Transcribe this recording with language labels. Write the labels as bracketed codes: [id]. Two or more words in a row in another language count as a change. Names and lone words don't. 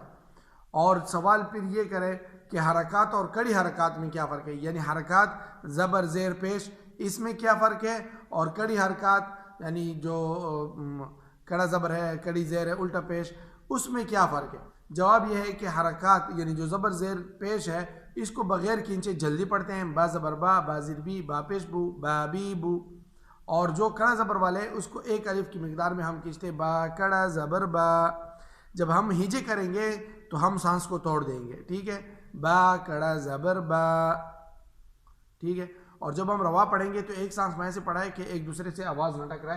[ur] اور سوال پھر یہ کرے کہ حرکات اور کڑی حرکات میں کیا فرق ہے، یعنی حرکات زبر زیر پیش اس میں کیا فرق ہے، اور کڑی حرکات یعنی جو کڑا زبر ہے کڑی زیر ہے الٹا پیش اس میں کیا فرق ہے۔ جواب یہ ہے کہ حرکات یعنی جو زبر زیر پیش ہے اس کو بغیر کھینچے جلدی پڑھتے ہیں، با زبر با، با زیر بی، با پیش بو، با بی بو، اور جو کڑا زبر والے اس کو ایک الف کی مقدار میں ہم کھینچتے ہیں، با کڑا زبر با۔ جب ہم ہجے کریں گے تو ہم سانس کو توڑ دیں گے، ٹھیک ہے، با کڑا زبر با، ٹھیک ہے۔ اور جب ہم روا پڑھیں گے تو ایک سانس میں سے پڑھائے کہ ایک دوسرے سے آواز نہ ٹکرائے۔